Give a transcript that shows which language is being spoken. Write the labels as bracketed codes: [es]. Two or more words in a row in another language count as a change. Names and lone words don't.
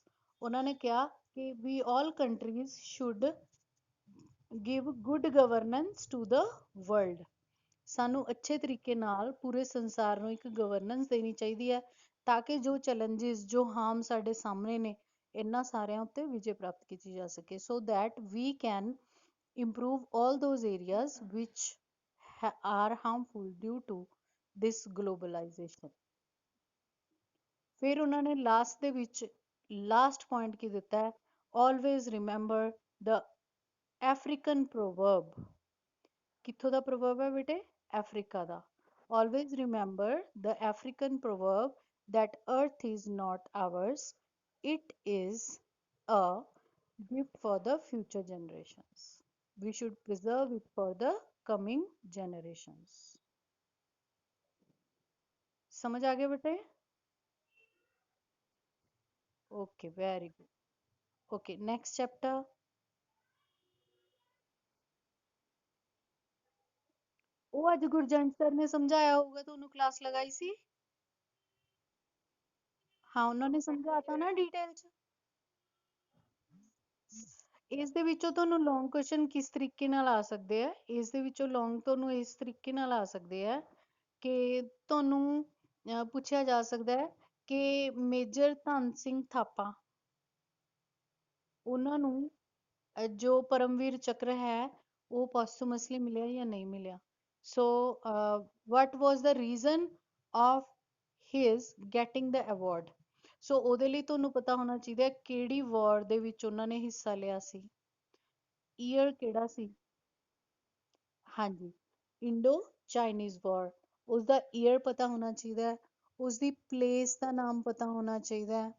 [pa] ਉਹਨਾਂ ਨੇ ਕਿਹਾ ਕਿ [en] we all countries should give good governance to the world. [pa] ਸਾਨੂੰ ਅੱਛੇ ਤਰੀਕੇ ਨਾਲ ਪੂਰੇ ਸੰਸਾਰ ਨੂੰ ਇੱਕ ਗਵਰਨੈਂਸ ਦੇਣੀ ਚਾਹੀਦੀ ਹੈ, ਤਾਂ ਕਿ ਜੋ ਚੈਲੰਜਿਸ, ਜੋ ਹਾਰਮ ਸਾਡੇ ਸਾਹਮਣੇ ਨੇ, ਇਹਨਾਂ ਸਾਰਿਆਂ ਉੱਤੇ ਵਿਜੇ ਪ੍ਰਾਪਤ ਕੀਤੀ ਜਾ ਸਕੇ। [en] so that we can improve all those areas which are harmful due to this globalization. [pa] ਫਿਰ ਉਹਨਾਂ ਨੇ ਲਾਸਟ ਦੇ ਵਿੱਚ [en] last point [pa] ਕੀ ਦਿੱਤਾ ਹੈ, [en] always remember the African proverb। [pa] ਕਿੱਥੋਂ ਦਾ proverb ਹੈ ਬੇਟੇ? ਅਫਰੀਕਾ ਦਾ। [en] always remember the African proverb that earth is not ours, it is a gift for the future generations, we should preserve it for the coming generations। [hi] समझ आ गया बेटे? [en] Okay very good. Okay next chapter. [pa] ਉਹ ਅੱਜ ਗੁਰਜੰਟ ਸਰ ਨੇ ਸਮਝਾਇਆ ਹੋਊਗਾ, ਤੁਹਾਨੂੰ ਕਲਾਸ ਲਗਾਈ ਸੀ। ਹਾਂ ਉਹਨਾਂ ਨੇ ਸਮਝਾਤਾ ਨਾ ਡਿਟੇਲ ਚ। ਇਸ ਦੇ ਵਿੱਚੋਂ ਤੁਹਾਨੂੰ [en] long question [pa] ਕਿਸ ਤਰੀਕੇ ਨਾਲ ਆ ਸਕਦੇ ਆ, ਇਸ ਦੇ ਵਿੱਚੋਂ ਲੌਂਗ ਤੁਹਾਨੂੰ ਇਸ ਤਰੀਕੇ ਨਾਲ ਆ ਸਕਦੇ ਆ ਕਿ ਤੁਹਾਨੂੰ ਪੁੱਛਿਆ ਜਾ ਸਕਦਾ ਹੈ ਕਿ ਮੇਜਰ ਧਨ ਸਿੰਘ ਥਾਪਾ, ਉਹਨਾਂ ਨੂੰ ਜੋ ਪਰਮਵੀਰ ਚੱਕਰ ਹੈ ਉਹ ਪੋਸਟੂਮਸਲੀ ਮਿਲਿਆ ਜਾਂ ਨਹੀਂ ਮਿਲਿਆ। [en] ਸੋ what was the reason of his getting the award। [pa] ਸੋ ਉਹਦੇ ਲਈ ਤੁਹਾਨੂੰ ਪਤਾ ਹੋਣਾ ਚਾਹੀਦਾ ਹੈ ਕਿਹੜੀ ਵਾਰ ਦੇ ਵਿੱਚ ਉਹਨਾਂ ਨੇ ਹਿੱਸਾ ਲਿਆ ਸੀ, ਈਅਰ ਕਿਹੜਾ ਸੀ। ਹਾਂਜੀ, [en] Indo Chinese war. [pa] ਉਸਦਾ ਈਅਰ ਪਤਾ ਹੋਣਾ ਚਾਹੀਦਾ ਹੈ, ਉਸਦੀ ਪਲੇਸ ਦਾ ਨਾਮ ਪਤਾ ਹੋਣਾ ਚਾਹੀਦਾ ਹੈ।